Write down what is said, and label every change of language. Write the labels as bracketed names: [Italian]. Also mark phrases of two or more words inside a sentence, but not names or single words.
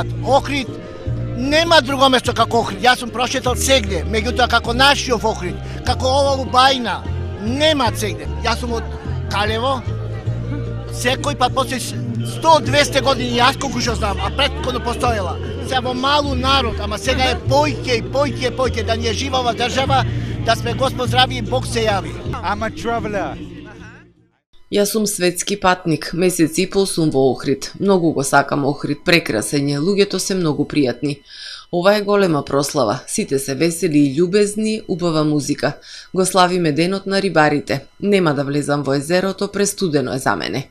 [Macedonian] Охрид нема друго место како Охрид. Јас сум прошетал сегде, меѓутоа како нашиот Охрид, како ова Убајна, нема сегде. Јас сум од Калево. Секој пат после 100-200 години јас колку што знам, а претходно постоела. Се во малу народ, ама сега е појќе, да ни е жива ова држава, да сме Господ здрави и Бог се јави. [English] I'm a traveler. [Macedonian] Јас сум светски патник, месец и пол сум во Охрид. Многу го сакам Охрид, прекрасен е, луѓето се многу пријатни. Ова е голема прослава, сите се весели и љубезни, убава музика. Го славиме Денот на рибарите. Нема да влезам во езерото, престудено е за мене.